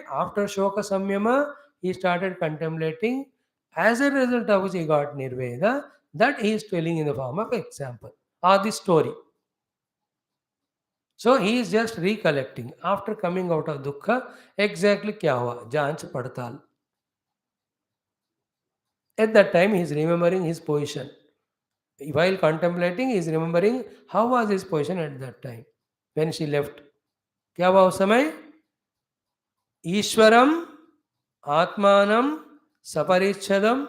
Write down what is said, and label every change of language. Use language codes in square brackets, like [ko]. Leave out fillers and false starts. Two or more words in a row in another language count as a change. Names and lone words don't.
[en] After Shoka Samyama, he started contemplating. As a result of which he got Nirveda, that he is telling in the form of example or the story. So he is just recollecting after coming out of dukkha exactly [hi] क्या हुआ, जांच पड़ताल. [en] At that time he is remembering his position. While contemplating, he is remembering how was his position at that time when she left. [hi] क्या हुआ उस समय? [sa] ईश्वरं आत्मानं सपरिच्छदं.